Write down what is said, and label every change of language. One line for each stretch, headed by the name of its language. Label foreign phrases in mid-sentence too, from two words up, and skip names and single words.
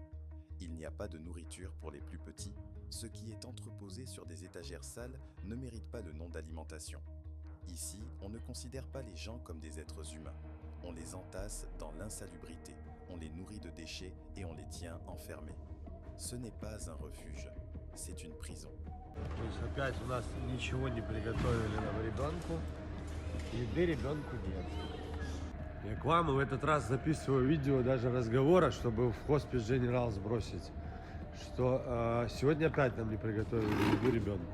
French: Il n'y a pas de nourriture pour les plus petits. Ce qui est entreposé sur des étagères sales ne mérite pas le nom d'alimentation. Ici, on ne considère pas les gens comme des êtres humains. On les entasse dans l'insalubrité, on les nourrit de déchets et on les tient enfermés. Ce n'est pas un refuge, c'est une prison.
Russian: То есть опять у нас ничего не приготовили нам ребенку. Еды ребенку нет. Я к вам в этот раз записываю видео даже разговора, чтобы в хоспис General сбросить, что сегодня опять нам не приготовили еду ребенку.